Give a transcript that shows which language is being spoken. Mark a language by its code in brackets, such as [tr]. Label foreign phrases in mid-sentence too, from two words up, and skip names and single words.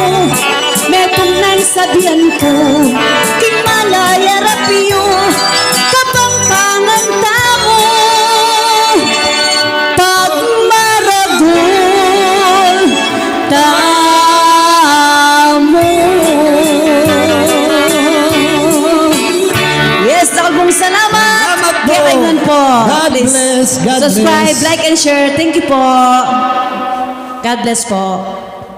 [pam] Metong nang sabihan ko king malaya rapiyo kapampangan tamo. Pagmaragol tamo. Yes, nakagong salamat. Salamat po. Kailangan po. [en] God Please bless, God subscribe, bless. like, and share. Thank you po. God bless po.